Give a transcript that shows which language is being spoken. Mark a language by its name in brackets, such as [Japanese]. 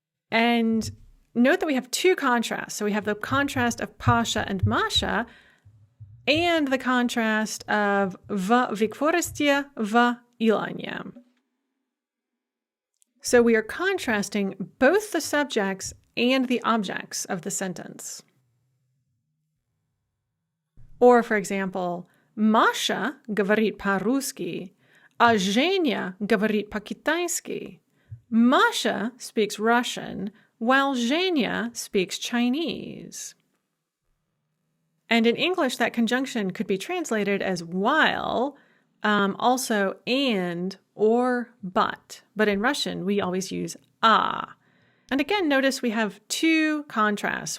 [English] And note that we have two contrasts. So we have the contrast of Pasha and Masha and the contrast of [Russian] в Викфоресте, в Илоне. [English] So we are contrasting both the subjects and the objects of the sentence. Or, for example, [Russian] Masha говорит по-русски, а Женя говорит по-китайски. [English] Masha speaks Russian, while Zhenya speaks Chinese. And in English, that conjunction could be translated as while, also and or but. But in Russian, we always use a. And again, notice we have two contrasts.